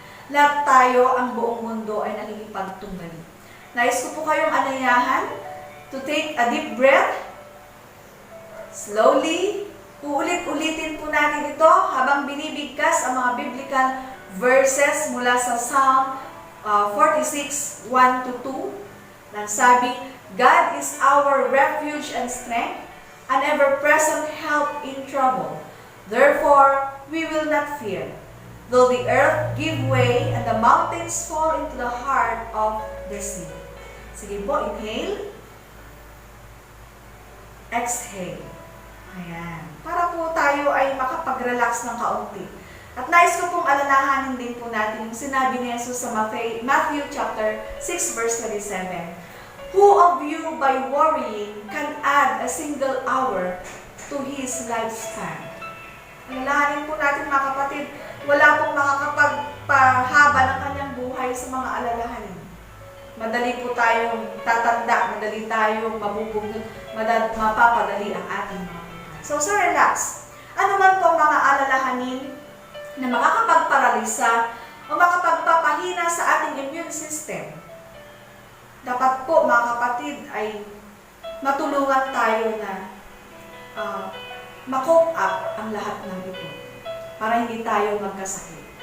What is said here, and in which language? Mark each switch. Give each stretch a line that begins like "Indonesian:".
Filipino: Lahat tayo, ang buong mundo ay nakikipagtunggali. Nais ko po kayong anayahan
English: to take a deep breath.
Filipino: Slowly, uulit-ulitin po natin ito habang binibigkas ang mga biblical verses mula sa Psalm 46, 1-2. Nagsabi,
English: God is our refuge and strength, an ever-present help in trouble. Therefore, we will not fear, though the earth give way and the mountains fall into the heart of the sea.
Filipino: Sige po, inhale. Exhale. Ayan. Para po tayo ay makapag-relax ng kaunti. At nais ko pong alalahanin din po natin yung sinabi ni Jesus sa Matthew chapter 6 verse 27.
English: Who of you by worrying can add a single hour to his lifespan?
Filipino: Alalahanin po natin mga kapatid, wala pong makakapagpahaba ng kanyang buhay sa mga alalahanin. Madali po tayong tatanda, madali tayong mabubugnod, mapapadali ang ating mga buhay. So relax. Ano man po mga alalahanin na makakapagparalisa o makapagpapahina sa ating immune system, dapat po mga kapatid ay matulungan tayo na ma-cope up ang lahat ng ito para hindi tayo magkasakit.